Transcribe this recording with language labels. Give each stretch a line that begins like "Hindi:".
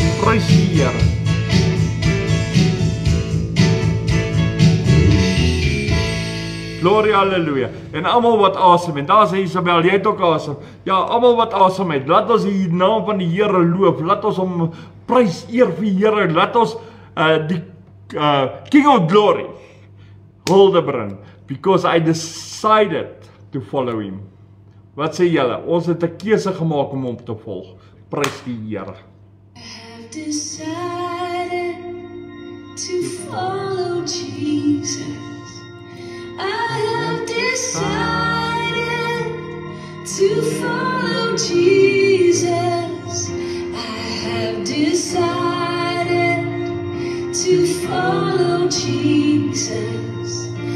Afrikaans: Prys die Here. Gloria, halleluja. En almal wat asem het, daar's Isabel, jy het ook asem. Ja, almal wat asem het, laat ons die naam van die Here loof. Laat ons hom prys, eer vir Here. Laat ons die King of Glory hulde bring,
English: because I decided to follow him.
Afrikaans: Wat sê julle? Ons het 'n keuse gemaak om hom te volg. Prys die Here.
English: I've decided to follow Jesus. I have decided to follow Jesus. I have decided to follow Jesus.